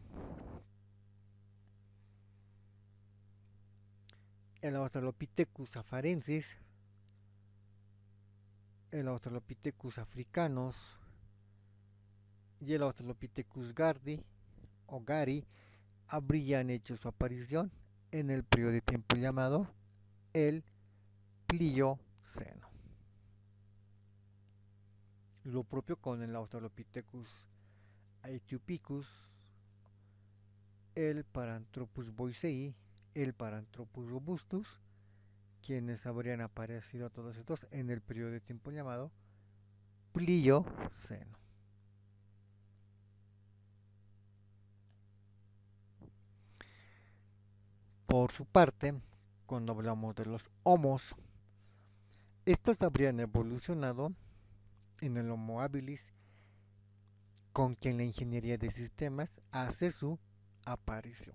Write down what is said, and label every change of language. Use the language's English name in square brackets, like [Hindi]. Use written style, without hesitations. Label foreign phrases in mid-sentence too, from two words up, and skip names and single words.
[Spanish] El Australopithecus afarensis, el Australopithecus africanus y el Australopithecus gardi o gari habrían hecho su aparición en el periodo de tiempo llamado el Plioceno. Lo propio con el Australopithecus aethiopicus, el Paranthropus boisei, el Paranthropus robustus, quienes habrían aparecido todos estos en el periodo de tiempo llamado Plioceno. Por su parte, cuando hablamos de los homos, estos habrían evolucionado en el Homo habilis, con quien la ingeniería de sistemas hace su aparición.